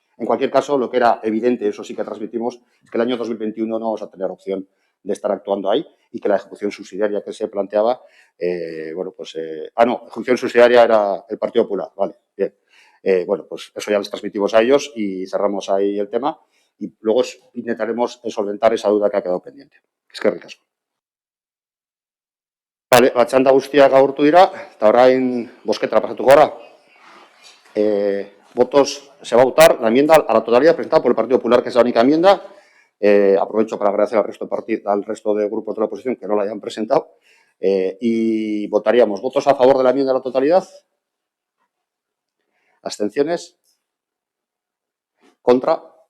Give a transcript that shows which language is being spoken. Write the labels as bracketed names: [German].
[Spanish] En cualquier caso, lo que era evidente, eso sí que transmitimos, es que el año 2021 no vamos a tener opción de estar actuando ahí y que la ejecución subsidiaria que se planteaba, ejecución subsidiaria era el Partido Popular, vale, bien. Bueno, pues eso ya les transmitimos a ellos y cerramos ahí el tema y luego intentaremos solventar esa duda que ha quedado pendiente. Es que ricasco. [Basque] Vale, la txanda guztiak agurtu dira, eta orain bozketara pasatuko gara. [Spanish] Votos, se va a votar la enmienda a la totalidad presentada por el Partido Popular, que es la única enmienda. Aprovecho para agradecer al resto de grupos de la oposición que no la hayan presentado. Y votaríamos votos a favor de la enmienda a la totalidad. ¿Abstenciones? ¿Contra?